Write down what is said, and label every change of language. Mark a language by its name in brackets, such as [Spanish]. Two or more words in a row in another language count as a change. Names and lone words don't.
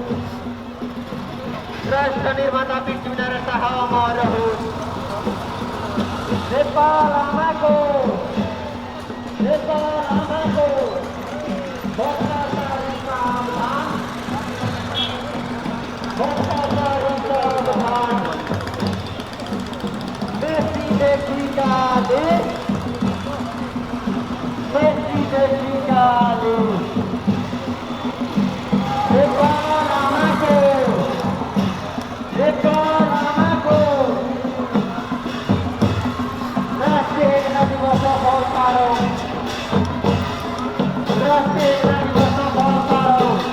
[Nepali] राष्ट्र निर्माता पृथ्वीनारायण शाह अमर हुन्। नेपाल आमाको, नेपाल आमाको भ्रष्टाचारी सावधान, भ्रष्टाचारी सावधान। मेसीदेखि काले, मेसीदेखि काले। नेपाल आमाको, नेपाल आमाको राष्ट्रिय एकता दिवस सफल पारौँ। राष्ट्रिय एकता दिवस सफल पारौँ।